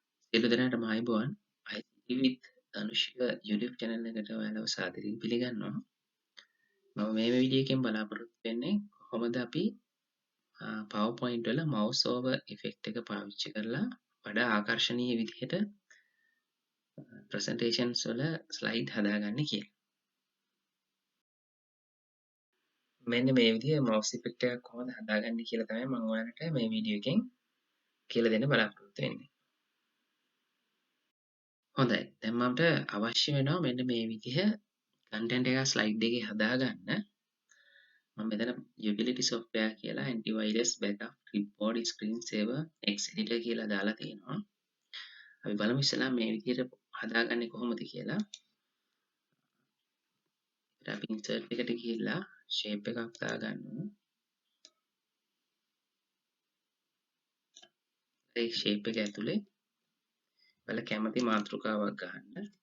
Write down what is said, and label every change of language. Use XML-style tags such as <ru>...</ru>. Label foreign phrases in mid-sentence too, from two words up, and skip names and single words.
<si>සියලු දෙනාටම ආයුබෝවන්. IT with අනුෂ්ක YouTube channel එකට ඔයාලව සාදරයෙන් පිළිගන්නවා. මම මේ වීඩියෝ එකෙන් බලාපොරොත්තු වෙන්නේ කොහොමද අපි PowerPoint වල</si> <en>mouse over effect</en> <si>එක පාවිච්චි කරලා වඩා ආකර්ශනීය විදිහට presentations වල slide හදාගන්නේ කියලා. මෙන්න මේ විදිහේ</si> <en>mouse effect</en> <si>එකක් කොහොමද හදාගන්නේ කියලා තමයි මම ඔයාලට මේ වීඩියෝ එකෙන් කියලා දෙන්න බලාපොරොත්තු වෙන්නේ. හොඳයි. දැන් මට අවශ්‍ය වෙනවා මෙන්න මේ විදිහ content එකක් slide එකේ හදාගන්න. මම මෙතන</si> <en>utility software</en> <si>කියලා</si> <en>antivirus backup clipboard screen saver X-editor</en> <si>කියලා දාලා තියෙනවා. අපි බලමු ඉස්සෙල්ලා මේ විදිහට හදාගන්නේ කොහොමද කියලා. අපි insert එකට ගිහිල්ලා shape එකක් දාගන්නවා. ඒ shape එක ඇතුලේ ඔයාලා කැමති මාතෘකාවක් ගන්න.</si>